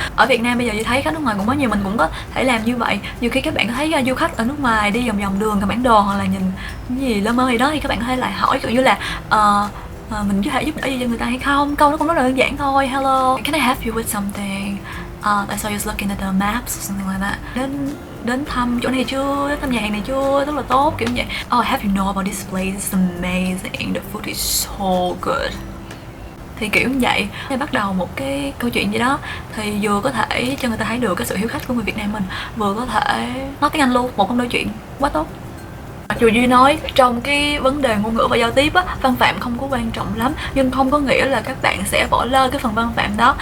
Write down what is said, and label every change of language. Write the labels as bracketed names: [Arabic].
[Vietnamese] Ở Việt Nam bây giờ Duy thấy khách nước ngoài cũng có nhiều, mình cũng có thể làm như vậy. Nhiều khi các bạn thấy du khách ở nước ngoài đi vòng đường cầm bản đồ hoặc là nhìn cái gì lơ mơ gì đó thì các bạn có thể lại hỏi kiểu như là mình có thể giúp đỡ gì cho người ta hay không. Câu nó cũng rất là đơn giản thôi: [English] hello, can I help you with something? I saw you looking at the maps or something like that. [Vietnamese] Đến thăm chỗ này chưa, đến thăm nhà hàng này chưa, rất là tốt, kiểu như vậy. [English] Oh, have you know about this place? It's amazing, the food is so good. [Vietnamese] Thì kiểu như vậy, để bắt đầu một cái câu chuyện gì đó thì vừa có thể cho người ta thấy được cái sự hiếu khách của người Việt Nam mình, vừa có thể nói tiếng Anh luôn, một câu nói chuyện quá tốt. Mặc dù Duy nói trong cái vấn đề ngôn ngữ và giao tiếp á, văn phạm không có quan trọng lắm, nhưng không có nghĩa là các bạn sẽ bỏ lơ cái phần văn phạm đó.